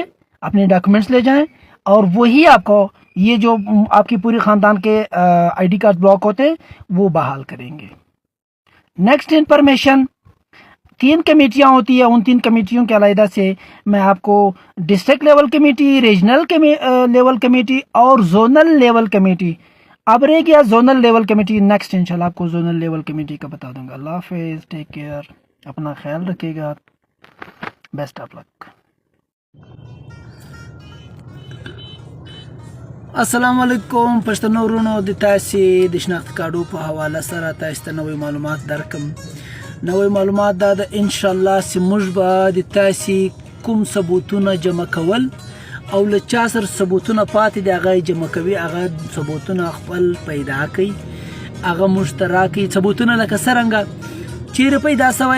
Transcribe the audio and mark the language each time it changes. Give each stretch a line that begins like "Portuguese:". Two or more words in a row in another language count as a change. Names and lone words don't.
Urdu: اپنے ڈاکیومنٹس لے جائیں اور وہی آپ کو یہ جو آپ کی پوری خاندان کے آئی ڈی کارڈ بلاک ہوتے ہیں وہ بحال کریں گے
English: next information
Urdu: 3 کمیٹیاں ہوتی ہے ان 3 کمیٹیوں کے علیحدہ سے میں آپ کو
English: district level committee regional level committee
Urdu: اور
English: zonal level committee
Urdu: اب رہ گیا
English: zonal level committee next
Arabic: إن شاء الله
Urdu: آپ کو
English: zonal level committee
Urdu: کا بتا دوں گا اللہ حافظ
English: take care
Urdu: اپنا خیال رکھیے گا
English: best of luck
Arabic: السلام علیکم
Pashto: पښتنو ورونو د تاسې د شناخت کارډو په حواله سره تاسو ته نوې معلومات درکم نوې معلومات دا د
Arabic: ان شاء الله
Pashto: چې موږ به د تاسې کوم ثبوتونه جمع کول او له چا سره ثبوتونه پاتې دي هغه جمع کوي هغه ثبوتونه خپل پیدا کوي هغه موږ ته راکوي ثبوتونه لکه څرنګه چیرې پیدا